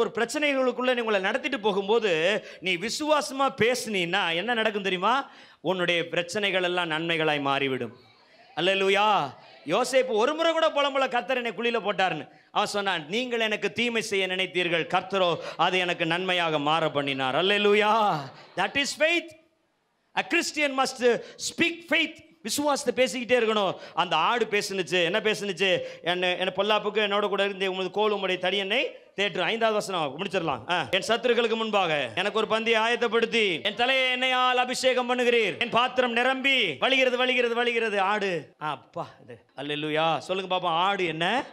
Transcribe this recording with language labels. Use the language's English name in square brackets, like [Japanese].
[Tamil] ஒரு பிரச்சனைகளுக்குள்ள நீ உங்களை நடத்திட்டு போகும்போது நீ விசுவாசமா பேசுனீன்னா என்ன நடக்கும் தெரியுமா? உன்னுடைய பிரச்சனைகள் எல்லாம் நன்மைகளாய் மாறிவிடும். அல்லேலூயா. யோசேப்பு ஒரு முறை கூட புலம்பல, கர்த்தர் என்னை குழியில போட்டார்னு. அவன் சொன்னான், நீங்கள் எனக்கு தீமை செய்ய நினைத்தீர்கள், கர்த்தரோ அது எனக்கு நன்மையாக மாற பண்ணினார். [English] அல்லேலூயா. That is faith. A Christian must speak faith. [Tamil] விசுவாசத்தை பேசிக்கிட்டே இருக்கணும். அந்த ஆடு பேசுனுச்சு. என்ன பேசுனுச்சு? என்ன பொல்லாப்புக்கு என்னோட கூட இருந்து உங்களுக்கு கோல் உம்முடைய தடி என்னை தேற்று. 5வது வசனம் முடிச்சிடலாம். என் சத்துருக்களுக்கு முன்பாக எனக்கு ஒரு பந்தியை ஆயத்தப்படுத்தி என் தலையை எண்ணெயால் அபிஷேகம் பண்ணுகிறீர், என் பாத்திரம் நிரம்பி வழிகிறது வழிகிறது வழிகிறது. ஆடு அப்பா இது. அல்லேலூயா. சொல்லுங்க பாப்பா, ஆடு என்ன?